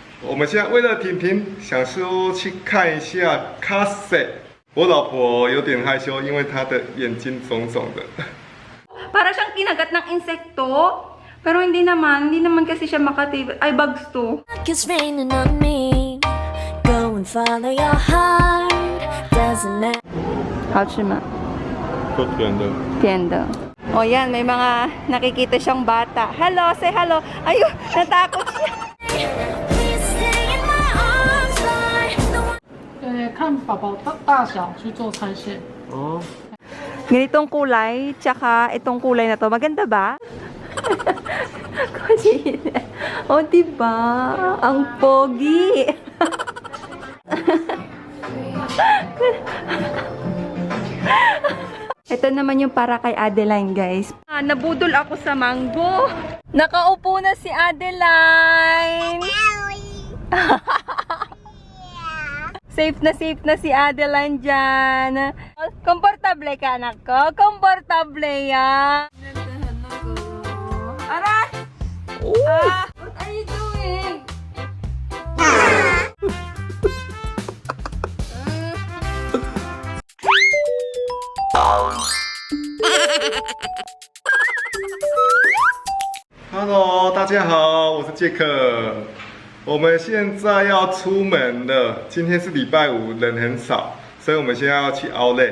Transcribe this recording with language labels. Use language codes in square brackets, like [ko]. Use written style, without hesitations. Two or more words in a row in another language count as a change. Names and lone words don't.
[zh] 我们现在为了婷婷，想说去看一下 Cassie。我老婆有点害羞，因为她的眼睛肿肿的。 [tl] Para siyang kinagat ng insekto. Pero hindi naman kasi siya makatib. Ay, bugs to. [en] It's raining on me. Go and follow your heart. Doesn't matter. [zh] 好吃吗？都甜的。 [tl] 甜的。O yan, may mga nakikita siyang bata. [en] Hello, say hello. [tl] Ayun, natakot siya. [en] Please stay in my arms, like the one. [zh] 看宝宝大小去做拆线。哦。 [tl] Ganitong kulay, tsaka itong kulay na to. Maganda ba? Kasi, oh, diba? Ang pogi. Ito naman yung para kay Adeline, guys. Nabudol ako sa mango. Nakaupo na si Adeline. Safe na si Adeline dyan. Komportable ka, anak ko. Komportable yan. Aray! [en] What are you doing? [zh] Hello， 大家好，我是杰克。我们现在要出门了，今天是礼拜五，人很少，所以我们现在要去 Outlet。